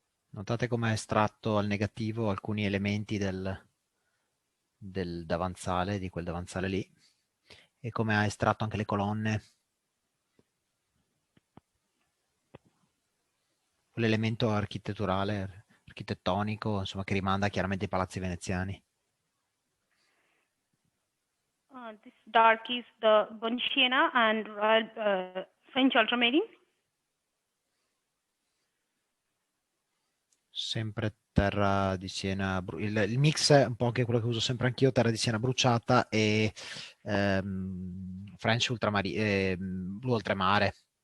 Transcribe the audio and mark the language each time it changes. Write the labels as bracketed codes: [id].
[it] Notate come ha estratto al negativo alcuni elementi del davanzale, di quel davanzale lì, e come ha estratto anche le colonne. Quell'elemento architetturale, architettonico, insomma, che rimanda chiaramente ai palazzi veneziani. [en] This dark is the burnt sienna and French ultramarine. [it] Sempre terra di siena, il mix è un po' anche quello che uso sempre anch'io, terra di siena bruciata e French ultramarine, blu oltremare.